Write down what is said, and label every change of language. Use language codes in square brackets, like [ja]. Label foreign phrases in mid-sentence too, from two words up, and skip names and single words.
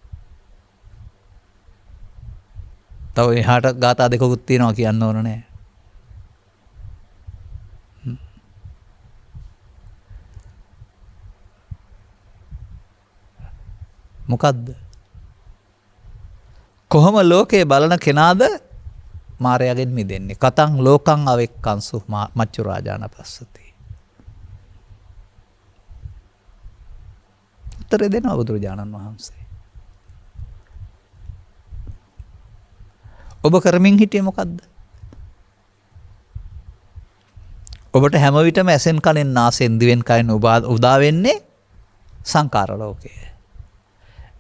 [si] තව එහාට ගාථා දෙකකුත් තියෙනවා කියන්න ඕන නෑ. මොකද්ද? කොහොම ලෝකේ බලන කෙනාද මාරයාගෙන් මිදෙන්නේ? [pi] කතං ලෝකං අවෙක්කංසු මච්චු රාජාන පස්සති. [si] උත්තර දෙනවා බුදුරජාණන් වහන්සේ. ඔබ කරමින් හිටියේ මොකද්ද? ඔබට හැම විටම ඇසෙන් කනෙන් නාසයෙන් දිවෙන් කයෙන් උදා වෙන්නේ සංකාර ලෝකය.